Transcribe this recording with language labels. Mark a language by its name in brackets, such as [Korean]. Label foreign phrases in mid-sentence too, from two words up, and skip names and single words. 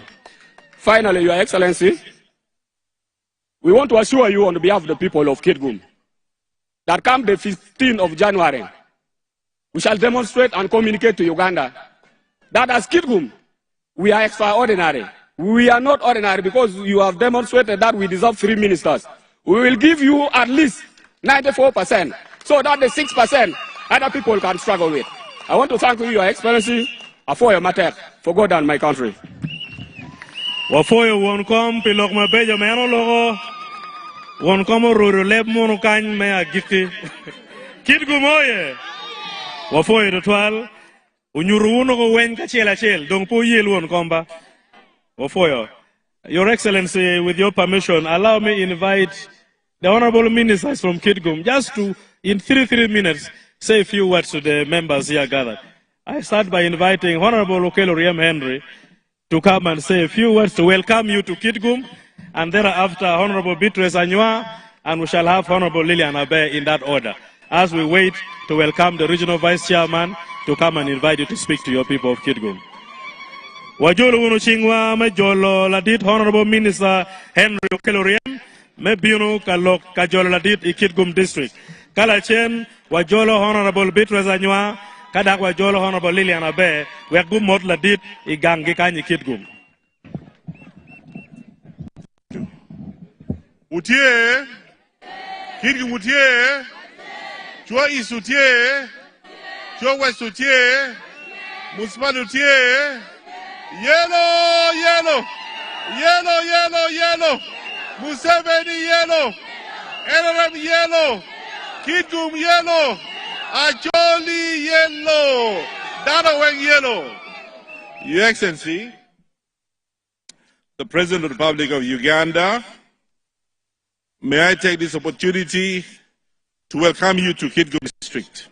[English] Finally, Your Excellency, we want to assure you on behalf of the people of Kitgum that come the 15th of January, we shall demonstrate and communicate to Uganda that as Kitgum, we are extraordinary. We are not ordinary because you have demonstrated that we deserve 3 ministers. We will give you at least 94% so that the 6% other people can struggle with. I want to thank you, Your Excellency, for your matter, for God and my country. [Acoli] Wafoyo won kom pilok mabejo meno logo won kom ruru leb mono kany me agiki Kitgum oye wafoyo dotwal unyuru uno go wen kachiel achiel dong po yel won komba wafoyo. [English] Your Excellency, with your permission, allow me invite the honorable ministers from Kitgum just to, in 3 minutes, say a few words to the members here gathered. I start by inviting Honorable Okello Riem Henry to come and say a few words to welcome you to Kitgum, and thereafter Honorable Beatrice Anywa, and we shall have Honorable Lillian Abe in that order, as we wait to welcome the Regional Vice Chairman to come and invite you to speak to your people of Kitgum. [Acoli] Wajolo uno chingwa majolo ladit [English] Honorable Minister [Acoli] Henry Okello Riem me bino kalok kajolo ladit I Kitgum District. Kalachen wajolo Honorable Beatrice Anywa kadak wajolo Honorable Lillian Abe wegum mod ladit I gangi kanyi Kitgum. Utie Kitgum utie Chua East utie Chua West utie Municipal utie [English] Yellow, yellow, yellow, yellow, yellow. Museveni yellow. NRM yellow. Kitgum yellow. Acholi yellow. Dadaweng yellow. Your Excellency, the President of the Republic of Uganda, may I take this opportunity to welcome you to Kitgum District.